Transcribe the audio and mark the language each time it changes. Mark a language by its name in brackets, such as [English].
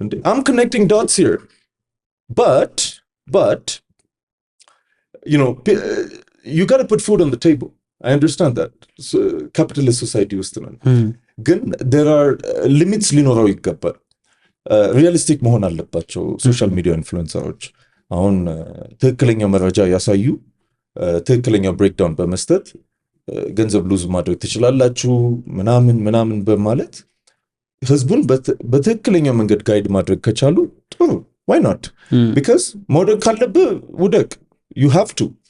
[English] I'm connecting dots here. But you know you got to put food on the table. I understand that. [Amharic] So, capitalist society ውስጥ ነን ግን [English] there are limits [Amharic] ሊኖረው ይገባል። ሪያሊስቲክ መሆን አለባቸው ሶሻል ሚዲያ ኢንፍሉዌንሰሮች። አሁን ትክክለኛ መረጃ ያሳዩ ትክክለኛ ብሬክዳውን በመስጠት ገንዘብ ሉዝ ማድረግ ትችላላችሁ ምናምን በማለት ህዝቡን በትክክለኛ መንገድ ጋይድ ማድረግ ከቻሉ ጥሩ [English] why not? [Amharic] Because መውደቅ ካለብህ ውደቅ [English] you have to.